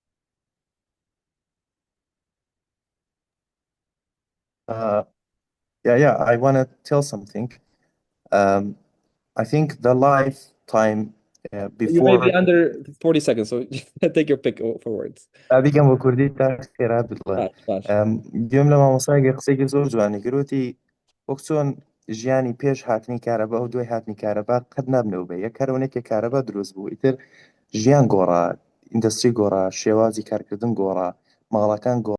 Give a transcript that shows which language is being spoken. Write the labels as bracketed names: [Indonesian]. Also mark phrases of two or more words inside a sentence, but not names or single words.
[English] Uh, yeah, I want to tell something. Um, I think the lifetime You may be before under 40 seconds, so take your pick for words. [Central Kurdish] ئابیگەم بە کوردی تا خێرا بڵێم باش. گوێم لە مامۆسایگە قسێکی زۆر جوانی کردوتی وەک چۆن ژیانی پێش هاتنی کارەبا و دوای هاتنی کارەبا قەت نابنەوە بێ یەک کارەوەنێکە کارەبا دروست بوو ئیتر ژیان گۆڕا ئیندەستری گۆڕا شێوازی کارکردن گۆڕا ماڵەکان گۆڕا